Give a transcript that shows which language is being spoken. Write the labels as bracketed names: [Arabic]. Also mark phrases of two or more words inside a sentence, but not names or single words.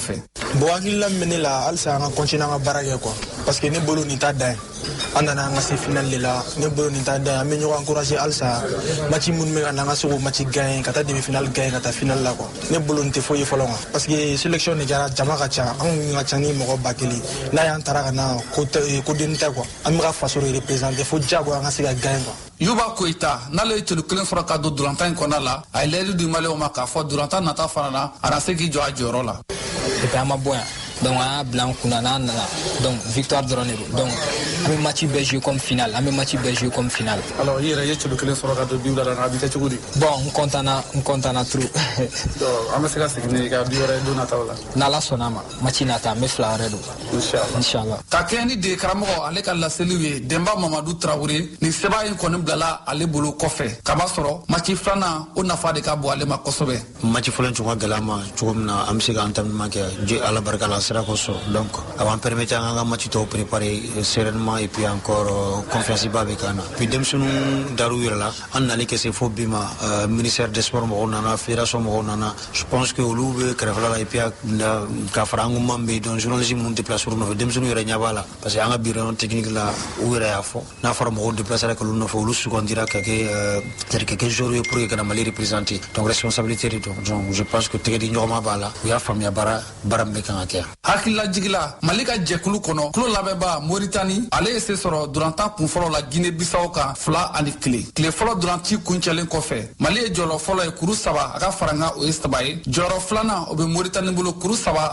[Bambara] Bon hakilila min bɛ ne la halisa an ka continuer an ka baara kɛ [French] quoi parce que [Bambara] ne bolo nin t'a dan ye an nana an ka se finale de la ne bolo nin t'a dan ye an bɛ ɲɔgɔn encourager halisa match minnu bɛ ka na an ka se k'o [French] match gagner [Bambara] ka taa [French] demi finale gagner [Bambara] ka taa finale la quoi ne bolo nin tɛ foyi ye fɔlɔ [French] quoi parce que sélection [Bambara] de kɛra jama ka ca anw ka ca ni mɔgɔ 1000 n'a y'an taara ka na ko denni tɛ quoi an bɛ ka faso de représenter fo diyago an ka se ka gagner quoi. Yuba Koyita n'ale ye tulu 1 sɔrɔ ka don Donatan in kɔnɔna la a ye layidu di Maliyɛnw ma k'a fɔ Donatan nata fana na a na se k'i jɔ a jɔyɔrɔ la. Depuis an ma bɔ yan donc an y'a bila an kunna n'an nana donc victoire dɔrɔn de don donc an bɛ match bɛɛ [French] jouer comme finale [Bambara] an bɛ match bɛɛ [French] jouer comme finale. [Bambara] Alors i yɛrɛ ye tulu 1 sɔrɔ ka don bi wula la a bɛ kɛ cogo di. bon n content trop. donc an bɛ se ka segin n'i ka bi wɛrɛ don nataw la. n'Ala sɔnna ma match nata an bɛ 2 wɛrɛ don. Inshallah. Ka kɛɲɛ ni de karamɔgɔ ale ka laseliw ye Demba Mamadou Traoré nin sɛbɛn in kɔni bilala ale bolo kɔfɛ kaba sɔrɔ match 2nan o nafa de ka bon ale ma kosɛbɛ. match fɔlɔ cogo gɛlɛya ma cogo min na an bɛ se ka entraînement kɛ Ala barika la sera ko sɔrɔ donc a b'an permettre an ka match tɔw [French] préparer sereinement et puis encore [Bambara] confiance ba bɛ k'an na puis denmisɛnninw dar'u yɛrɛ la an nali kɛ se fo bi ma [French] ministère des sports [Bambara] mɔgɔw nana fédération mɔgɔw nana [French] je pense que [Bambara] olu bɛ kɛrɛfɛla la [French] et puis [Bambara] ka fara an ko man bɛ [French] donc journaliste [Bambara] minnu déplacer olu nɔfɛ denmisɛnninw yɛrɛ ɲɛ b'a la parce que an ka [French] bureau technique [Bambara] la u yɛrɛ y'a fɔ n'a fɔra mɔgɔw déplacer k'olu nɔfɛ olu sugandira ka kɛ joueur ye [French] pour que [Bambara] ka na Mali [French] représenter donc responsabilité [Bambara] de [French] donc je pense que [Bambara] tɛgɛ di ɲɔgɔnma b'a la u y'a faamuya baara min bɛ kan ka kɛ. hakilila jigila Mali ka jɛkulu kɔnɔ kulo labɛnba Mauritanie ale ye se sɔrɔ durantan kunfɔlɔ la Guinée Bissau kan 2-1 tile fɔlɔ duranci kuncɛlen kɔfɛ Mali ye jɔyɔrɔ fɔlɔ ye kuru 3 a ka faranga o ye 3 ye jɔyɔrɔ filanan o bɛ Mauritanie bolo kuru 3